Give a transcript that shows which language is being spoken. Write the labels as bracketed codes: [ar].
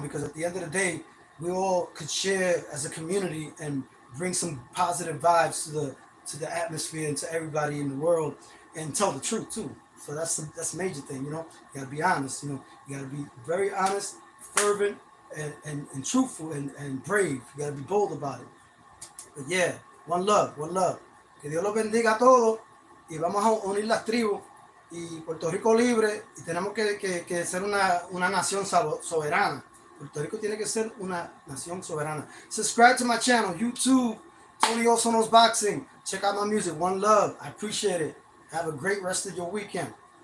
[en] Because at the end of the day, we all could share as a community and bring some positive vibes to the atmosphere and to everybody in the world, and tell the truth too. So that's a major thing, You gotta be honest, You gotta be very honest, fervent, and truthful and brave. You gotta be bold about it. But yeah, one love. [es] Que Dios los bendiga a todos y vamos a unir las tribus y Puerto Rico libre, y tenemos que ser una nación soberana. Puerto Rico tiene que ser una nación soberana. [en] Subscribe to my channel, YouTube, Tony Also Knows Boxing. Check out my music. One love. I appreciate it. Have a great rest of your weekend.